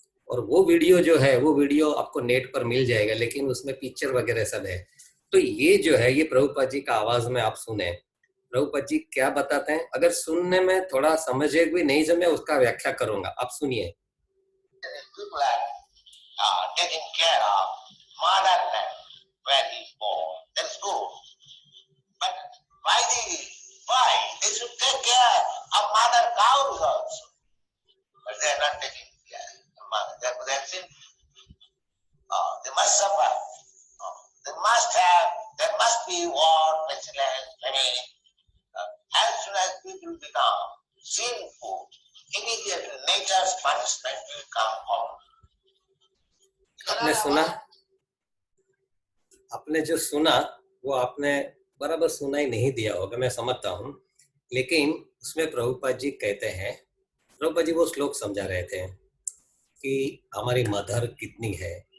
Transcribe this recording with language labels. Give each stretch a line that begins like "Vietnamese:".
Hindi: और वो वीडियो जो है, वो वीडियो आपको नेट पर मिल जाएगा, लेकिन उसमें पिक्चर वगैरह सब है। तो ये जो है, ये प्रभुपाद जी का आवाज में आप सुने, प्रभुपाद जी क्या बताते हैं। अगर सुनने में थोड़ा समझे भी नहीं समझे, उसका व्याख्या करूंगा, आप सुनिए।
English: Taking care of motherland where he is born. That's good. But why? They should take care of mother cows also. But they are not taking care of mother. They are sinful. They must suffer. There must be war, pestilence, famine. As soon as people become sinful, immediately nature's punishment will come on.
Hindi: आपने सुना, आपने जो सुना वो आपने बराबर सुना ही नहीं दिया होगा, मैं समझता हूँ। लेकिन उसमें प्रभुपाद जी कहते हैं, प्रभुपाद जी वो श्लोक समझा रहे थे कि हमारी मदर कितनी है।